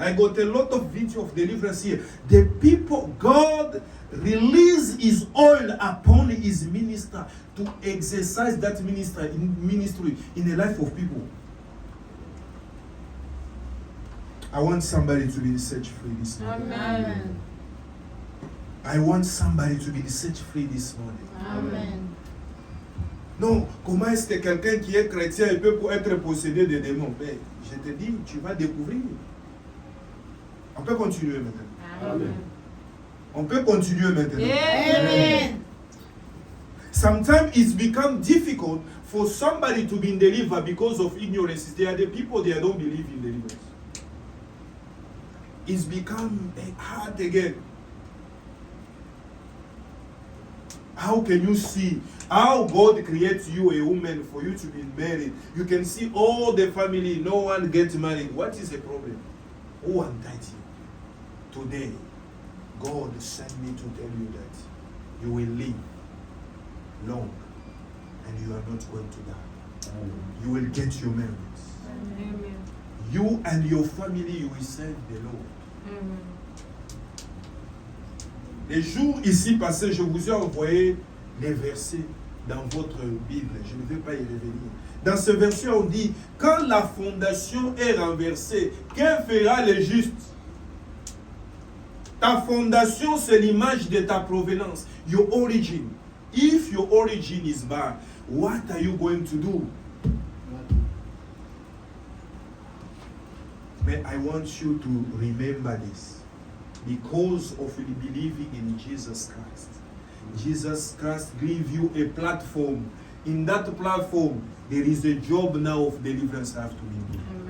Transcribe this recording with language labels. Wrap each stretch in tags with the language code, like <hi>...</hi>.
<en>I got a lot of video of deliverance here. The people, God released his oil upon his minister to exercise that ministry in the life of people. I want somebody to be set free this morning. Amen. I want somebody to be set free this morning. Amen.</en> <fr>Non, comment est-ce que quelqu'un qui est chrétien il peut être possédé de démons? Mais je te dis, tu vas découvrir. On peut continuer maintenant. Amen. On peut continuer maintenant. Amen.</fr> <en>Sometimes it's become difficult for somebody to be delivered because of ignorance. There are the people that don't believe in deliverance. It's become hard again. How can you see how God creates you a woman for you to be married? You can see all the family, no one gets married. What is the problem? Who untied you? Today, God sent me to tell you that you will live long and you are not going to die. You will get your marriage. Amen. You and your family, you will serve the Lord. Amen.</en> <fr>Les jours ici passés, je vous ai envoyé les versets dans votre Bible. Je ne vais pas y revenir. Dans ce verset, on dit, quand la fondation est renversée, que fera le juste? Ta fondation, c'est l'image de ta provenance.</fr> <en>Your origin. If your origin is bad, what are you going to do? But I want you to remember this. Because of believing in Jesus Christ. Jesus Christ gave you a platform. In that platform, there is a job now of deliverance have to be done.</en>